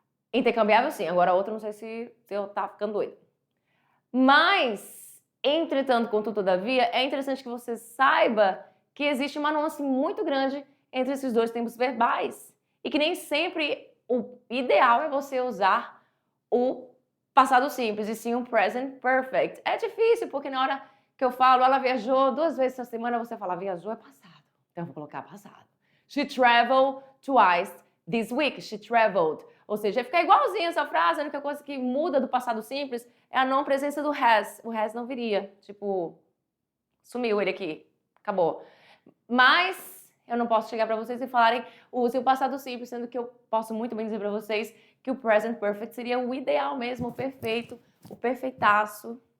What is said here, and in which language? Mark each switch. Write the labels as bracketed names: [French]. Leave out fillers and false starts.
[Portuguese] Intercambiável sim, agora a outra não sei se eu tá ficando doida. Mas, entretanto, contudo, todavia, é interessante que você saiba que existe uma nuance muito grande entre esses 2 tempos verbais e que nem sempre o ideal é você usar o passado simples e sim o present perfect. É difícil, porque na hora que eu falo, ela viajou 2 vezes essa semana, você fala, viajou é passado. Então eu vou colocar passado. [English] She traveled twice this week. She traveled. [Portuguese] Ou seja, fica igualzinho essa frase, a única coisa que muda do passado simples é a não presença do has. O has não viria. Tipo, sumiu ele aqui. Acabou. Mas eu não posso chegar para vocês e falarem use o passado simples, sendo que eu posso muito bem dizer para vocês que o present perfect seria o ideal mesmo, o perfeito, o perfeitaço.